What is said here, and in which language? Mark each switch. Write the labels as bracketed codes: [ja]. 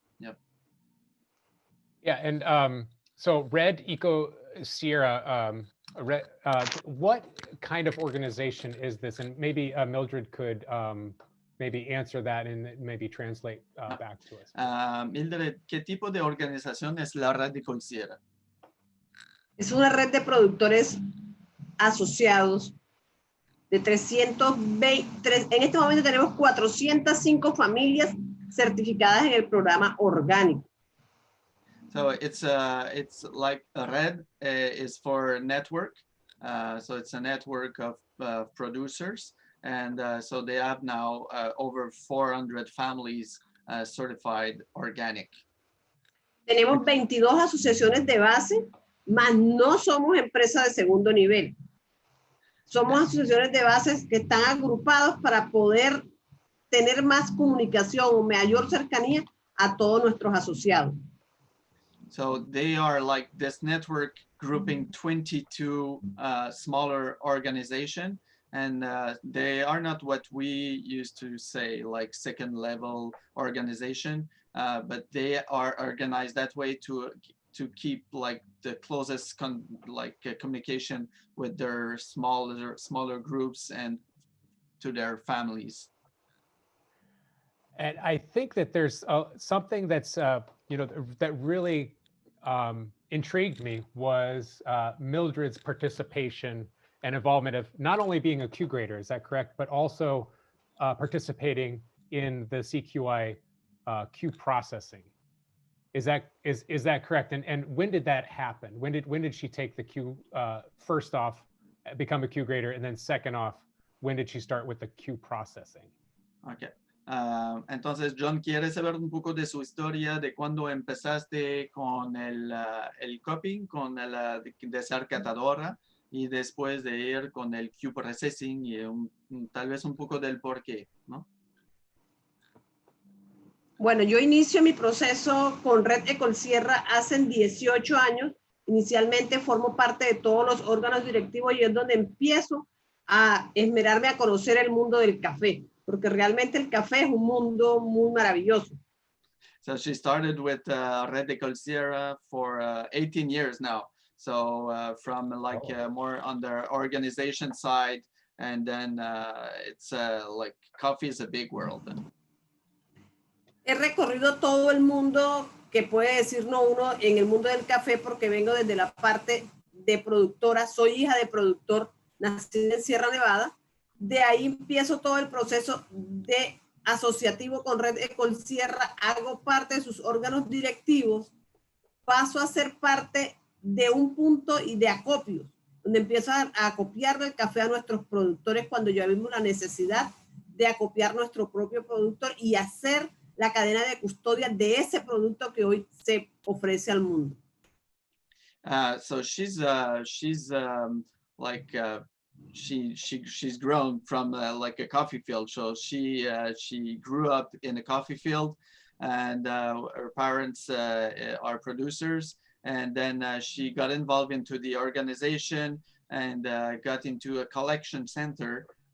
[en] Yep. Yeah, and so Red Ecolsierra, what kind of organization is this? And maybe Mildred could maybe answer that and maybe translate back to us. [es] Mildred, ¿qué tipo de organización es la Red Ecolsierra? Es una red de productores asociados de 320, en este momento tenemos 405 familias certificadas en el programa orgánico. [en] So it's like a red is for network. So it's a network of producers. And so they have now over 400 families certified organic. [es] Tenemos 22 asociaciones de base, mas no somos empresas de segundo nivel. Somos asociaciones de base que están agrupados para poder tener más comunicación o mayor cercanía a todos nuestros asociados. [en] So they are like this network grouping 22 smaller organizations, and they are not what we used to say like second level organization, but they are organized that way to keep like the closest communication with their smaller groups and to their families. And I think that there's something that's you know, that really intrigued me was Mildred's participation and involvement of not only being a Q grader, is that correct, but also participating in the CQI Q processing. Is that correct? And when did that happen? When did she take the Q first off, become a Q grader, and then second off, when did she start with the Q processing? Okay. [es] Entonces John quiere saber un poco de su historia, de cuando empezaste con el copying, con de ser catadora y después de ir con el Q processing y tal vez un poco del por qué, ¿no? Bueno, yo inicio mi proceso con Red Ecolsierra hace 18 años. Inicialmente formo parte de todos los órganos directivos y es donde empiezo a esmerarme a conocer el mundo del café, porque realmente el café es un mundo muy maravilloso. [en] So she started with Red Ecolsierra for 18 years now. So from like more on the organization side, and then it's like coffee is a big world. [es] He recorrido todo el mundo que puede decir no uno en el mundo del café porque vengo desde la parte de productora, soy hija de productor, nací en Sierra Nevada. De ahí empiezo todo el proceso de asociativo con Red Ecolsierra, hago parte de sus órganos directivos, paso a ser parte de un punto y de acopios, donde empiezo a acopiar el café a nuestros productores cuando ya vimos la necesidad de acopiar nuestro propio productor y hacer la cadena de custodia de ese producto que hoy se ofrece al mundo. [en] So she's grown from like a coffee field. So she grew up in a coffee field, and her parents are producers. And then she got involved into the organization and got into a collection center.